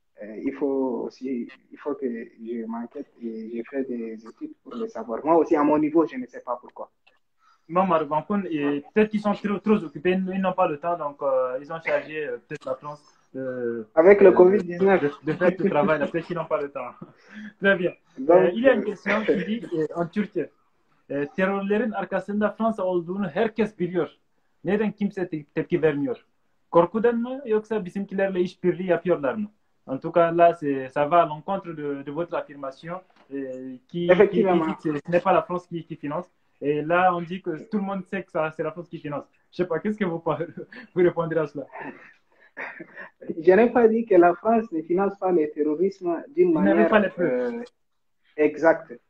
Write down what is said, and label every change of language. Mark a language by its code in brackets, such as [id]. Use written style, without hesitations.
[fr] il faut que je m'enquête et je fais des études pour le savoir. Moi aussi, à mon niveau, je ne sais pas pourquoi. Maman Bankoun, et peut-être qu'ils sont trop occupés, ils n'ont pas le temps, donc ils ont chargé peut-être la France avec le Covid-19 de faire ce travail, peut-être qu'ils n'ont pas le temps. Très bien. Donc, il y a une question qui dit en Türkçe, [tr] terörlerin arkasında Fransa olduğunu herkes biliyor. Neden kimse tepki vermiyor? Korkudan mı yoksa bizimkilerle işbirliği yapıyorlar mı? [fr] En tout cas, là, ça va à l'encontre de votre affirmation qui dit que ce n'est pas la France qui finance. Et là, on dit que tout le monde sait que c'est la France qui finance. Je ne sais pas, qu'est-ce que vous répondrez à cela? Je n'ai pas dit que la France ne finance pas le terrorisme d'une manière exacte.